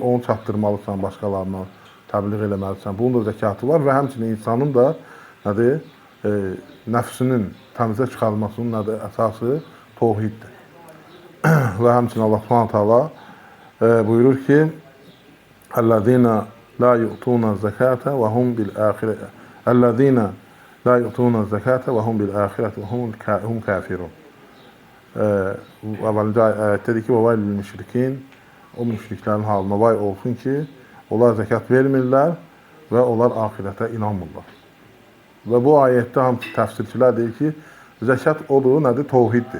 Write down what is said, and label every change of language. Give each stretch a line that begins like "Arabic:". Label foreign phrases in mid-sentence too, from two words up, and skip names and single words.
Azerbaijani: Onu çatdırmalısan başqalarına, təbliğ eləməlisən. Bunun da zəkatı var və həmçinin insanın da nədir? Nəfsinin təmizə çıxarılmasının nədir? Əsası təvhiddir. Və həmçinin Allah
Arabic: سبحانه تعالى
Azerbaijani: buyurur ki:
Arabic: "الذين لا يؤتون الزكاة وهم بالآخرة. الذين لا يؤتون الزكاة وهم بالآخرة وهم كافرون."
Azerbaijani: Əvvəlcə ayətdə dedi ki:
Arabic: "وويل للمشركين."
Azerbaijani: O müşriklərin halına vay olsun ki, onlar zəkat vermirlər və onlar axirətə inanmırlar. Və bu ayətdə hamısı təfsirçilər deyir ki, zəkat odur, nədir? Təvhiddir.